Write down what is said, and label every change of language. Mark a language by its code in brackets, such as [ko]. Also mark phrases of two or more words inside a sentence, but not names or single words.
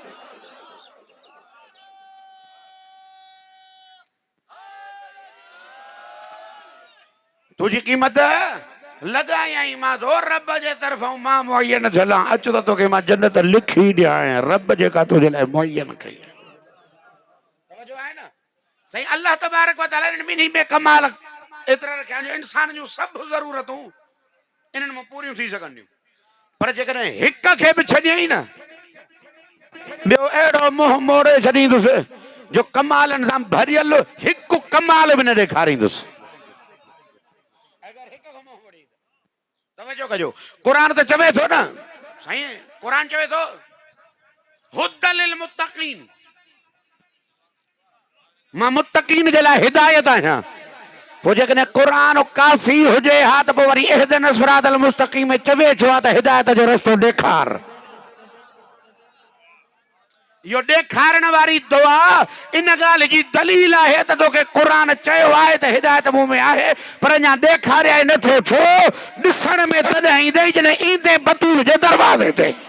[sd] तुझी क़ीमत लगाई मां तो रब जे तरफ़ों मां मुअय्यन झला। अच त तोखे मां जन्नत लिखी ॾियां, रब जेका तुझे लाइ मुअय्यन कई। समझो आहे न साईं। [ar] الله تبارك وتعالى [sd] इन ॿिन्ही में कमाल एतिरा रखिया जो इंसान जूं सभु ज़रूरतूं इन्हनि मां पूरियूं थी सघंदियूं पर जेकॾहिं हिक खे बि छॾियईं न ॿियो अहिड़ो मुंहुं मोड़े छॾींदुसि जो कमालनि सां भरियल हिकु कमाल बि न ॾेखारींदुसि तवजो कजो क़ुरान त चवे थो न साईं क़ुरान चवे थो [ar] هدى للمتقين [sd] मां मुत्तक़ीन जे लाइ हिदायत आहियां पोइ जेकॾहिं क़ुरान काफ़ी हुजे हा त पोइ वरी [ar] اهدنا الصراط المستقيم [sd] चवे छो आहे त हिदायत जो रस्तो ॾेखार इहो ॾेखारण वारी दुआ इन ॻाल्हि जी दलील आहे त तोखे क़ुरान चयो आहे त हिदायत मूं में आहे पर अञा ॾेखारिया ई नथो छो ॾिसण में तॾहिं ईंदे जॾहिं ईंदे बतूल जे दरवाज़े ते